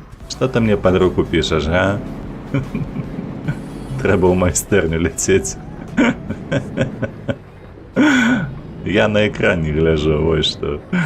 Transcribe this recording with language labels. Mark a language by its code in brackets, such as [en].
[ru] Что ты мне под руку пишешь, а? [be] Трэба ў майстэрню ляцець. [ru] Я на экран не гляжу, вот что.